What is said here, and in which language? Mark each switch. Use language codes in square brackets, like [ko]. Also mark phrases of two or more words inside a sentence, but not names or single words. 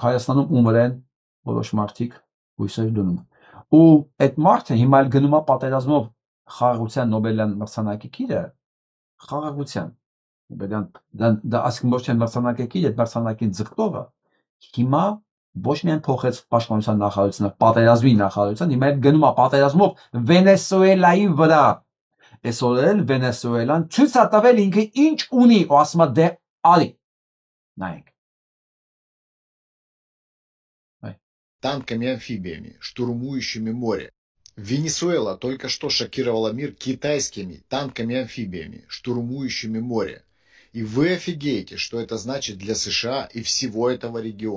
[hy] Հայաստանում ում վրա են որոշ մարդիկ հույսեր դնում։ Ու այդ մարդը հիմա էլ գնում է պատերազմով խաղաղության Նոբելյան մրցանակի գիրը, խաղաղության դա ասում ոչ թե մրցանակի գիրը, մրցանակին ձգտողը հիմա ոչ միայն փոխեց պաշտպանության նախարարությունը, պատերազմի նախարարության, հիմա էլ գնում է պատերազմով Վենեսուելայի վրա։ Այսօր էլ Վենեսուելան ցույց է տվել ինքը ինչ ունի, ու ասում է դե արի։ Նայեք։ [ru] Танками и амфибиями, штурмующими море. Венесуэла только что шокировала мир китайскими танками и амфибиями, штурмующими море. И вы офигеете, что это значит для США и всего этого региона.